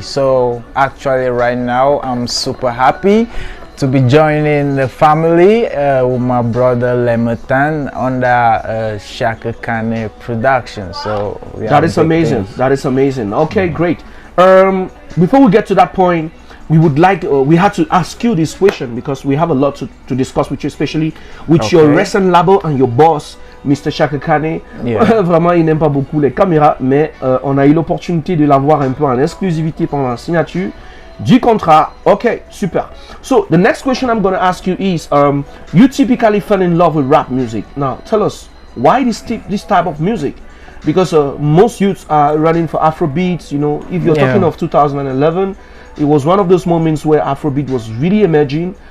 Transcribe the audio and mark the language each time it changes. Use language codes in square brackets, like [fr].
[en] So actually right now, I'm super happy to be joining the family with my brother Lemetan under Chaka Kane Production. So that is amazing. That is amazing. Okay, great. Before we get to that point, we would like we had to ask you this question because we have a lot to discuss with you, especially with your recent label and your boss, Mr. Chaka Kane. Yeah. [fr] Vraiment, il n'aime pas beaucoup les caméras, mais on a eu l'opportunité de l'avoir un peu en exclusivité pendant la signature du contrat. [en] Okay, super. So the next question I'm going to ask you is, you typically fell in love with rap music. Now tell us why this type of music, because most youths are running for Afrobeats. You know, if you're talking of 2011, it was one of those moments where Afrobeat was really emerging.